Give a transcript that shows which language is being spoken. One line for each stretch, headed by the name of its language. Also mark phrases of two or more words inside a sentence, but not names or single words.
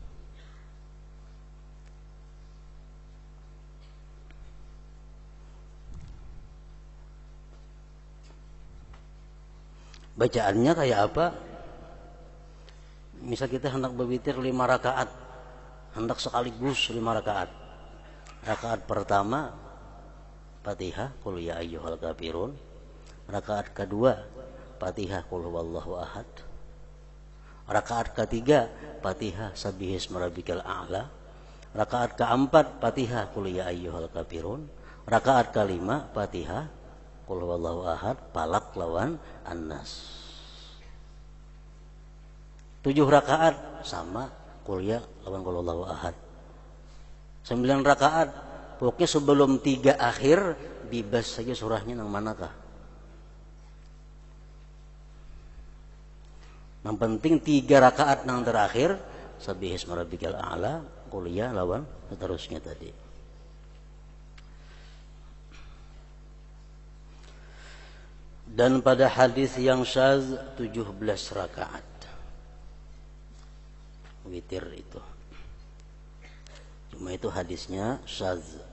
Banjar: Bacaannya kayak apa? Misal kita hendak berwitir 5 rakaat, hendak sekaligus 5 rakaat. Rakaat pertama Fatihah qul ya ayyuhal kafirun. Rakaat kedua Fatihah qul huwallahu ahad. Rakaat ketiga Fatihah sabbihisma rabbikal a'la. Rakaat keempat Fatihah qul ya ayyuhal kafirun. Rakaat kelima Fatihah qul huwallahu ahad, Falaq lawan An-Nas. 7 rakaat sama qul ya lawan qul huwallahu ahad. 9 rakaat pokoknya sebelum 3 akhir bebas saja surahnya nang manakah. Yang penting 3 rakaat nang terakhir sabbihisma rabbikal a'la, qul ya lawan seterusnya tadi. Dan pada hadis yang syaz 17 rakaat witir itu. Cuma itu hadisnya syaz.